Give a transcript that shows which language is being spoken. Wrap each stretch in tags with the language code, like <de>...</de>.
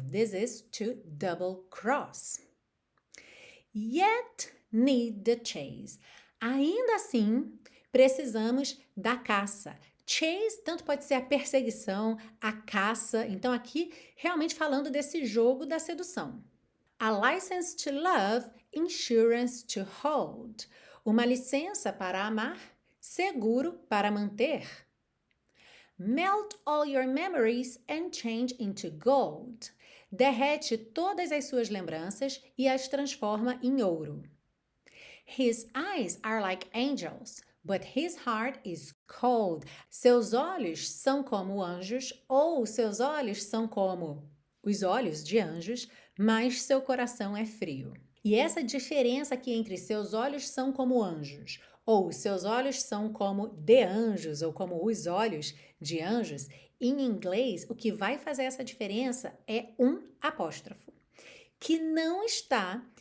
<en>This is to double cross. Yet need the chase.</en> <pt>Ainda assim, precisamos da caça. Chase tanto pode ser a perseguição, a caça. Então aqui realmente falando desse jogo da sedução.</pt> <en>A license to love, insurance to hold.</en> <pt>Uma licença para amar, seguro para manter.</pt> <en>Melt all your memories and change into gold.</en> <pt>Derrete todas as suas lembranças e as transforma em ouro.</pt> <en>His eyes are like angels, but his heart is cold.</en> <pt>Seus olhos são como anjos, ou seus olhos são como os olhos de anjos, mas seu coração é frio. E essa diferença aqui entre seus olhos são como anjos, ou seus olhos são como de anjos, ou como os olhos de anjos, em inglês, o que vai fazer essa diferença é um apóstrofo, que não está</pt>